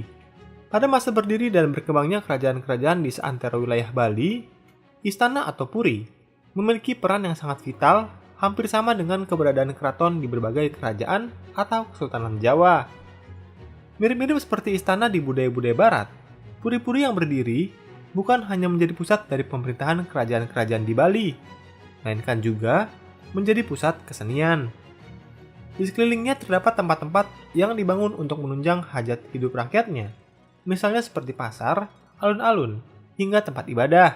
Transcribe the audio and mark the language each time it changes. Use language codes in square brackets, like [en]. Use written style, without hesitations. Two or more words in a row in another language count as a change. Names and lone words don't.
[id] Pada masa berdiri dan berkembangnya kerajaan-kerajaan di seantero wilayah Bali, istana atau Puri memiliki peran yang sangat vital, hampir sama dengan keberadaan keraton di berbagai kerajaan atau kesultanan Jawa. Mirip-mirip seperti istana di budaya-budaya barat, Puri-Puri yang berdiri bukan hanya menjadi pusat dari pemerintahan kerajaan-kerajaan di Bali, melainkan juga menjadi pusat kesenian. Di sekelilingnya terdapat tempat-tempat yang dibangun untuk menunjang hajat hidup rakyatnya, misalnya seperti pasar, alun-alun, hingga tempat ibadah.